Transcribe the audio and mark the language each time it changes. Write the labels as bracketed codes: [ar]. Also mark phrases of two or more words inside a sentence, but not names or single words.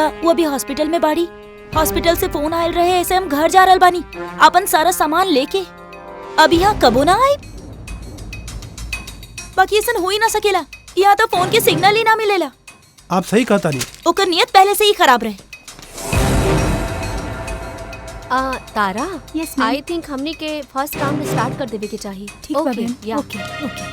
[bho] वो अभी हॉस्पिटल में बाड़ी। हॉस्पिटल से फोन आयल रहे, ऐसे हम घर जा रहल बानी अपन सारा सामान लेके। अब यहाँ कबो ना आए। बाकी ऐसा हो ही ना सकेला। यहाँ तो फोन के सिग्नल ही ना मिलेला। आप सही कहता नहीं। ओकर नियत पहले से ही खराब रहे। तारा, [en] Yes, ma'am. I think [bho] हमनी के [en] first round start [bho] कर देवे के चाहिए। ठीक बा [en] Okay, ma'am. yeah. Okay okay.